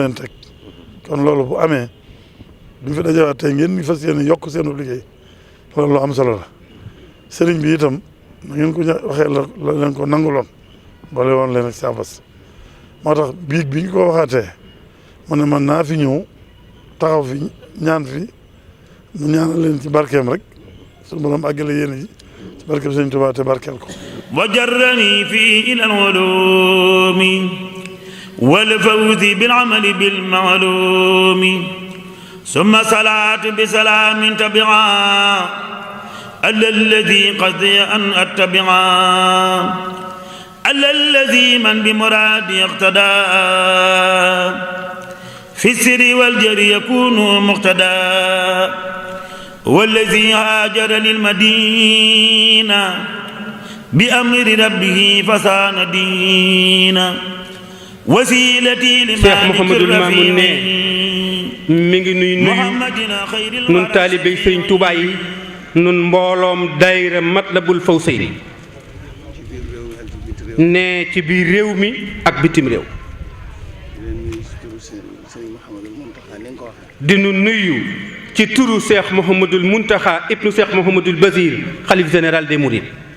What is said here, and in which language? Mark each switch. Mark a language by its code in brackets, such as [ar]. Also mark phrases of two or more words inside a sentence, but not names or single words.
[wo] leen teg kon loolu bu amee duñ fi dajawaat tey ngeen di fas yéene yokk seenu liggéey loolu lu am solo la sëriñ bi itam na ngeen ko waxee la leen ko nanguloon boole woon leen ak saabas moo tax biig bi ñu ko waxaatee mu ne man naa fi ñëw taxaw fi ñaan fi mu ñaanal leen ci barkeem rek suñu borom àggale yéene ji ci barkeem sëñ Tuubaa te barkeel ko [ar] وجرني فيه إلى العلوم والفوز بالعمل بالمعلوم ثم صلاة بسلام تبعا ألا الذي قصدي أن أتبعا ألا الذي من بمرادي اقتدى في السر والجر يكون مقتدى والذي هاجر للمدينة بأمر ربه فسان دينا وسيلتي [wo] Cheikh Mouhamadul Mamoun ne mi ngi nuyu nun taalibey Sëriñ Tuubaa yi nun mbooloom daayira Matlabul Fawzayni ne ci biir réew mi ak bitim réew di nu nuyu ci turu Cheikh Mouhamadul Mountakha ibnu Cheikh Mouhamadul Basir xalif [fr] général des Mourides